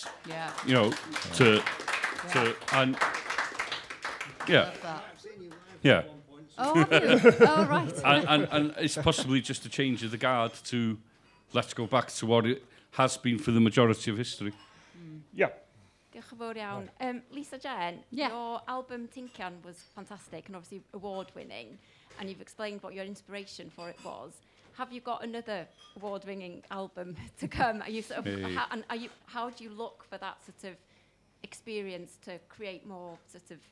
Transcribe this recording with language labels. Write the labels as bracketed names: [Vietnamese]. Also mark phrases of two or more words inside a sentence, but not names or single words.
[English] Yeah. Yeah. Oh, have you? Oh, right. and it's possibly just a change of the guard to let's go back to what it has been for the majority of history. Yeah. [Welsh] Diolch yn fawr iawn. [English] Lisa Jen, your album Tinkian was fantastic and obviously award-winning, and you've explained what your inspiration for it was. Have you got another award-winning album to come? Are you sort of, how do you look for that sort of experience to create more sort of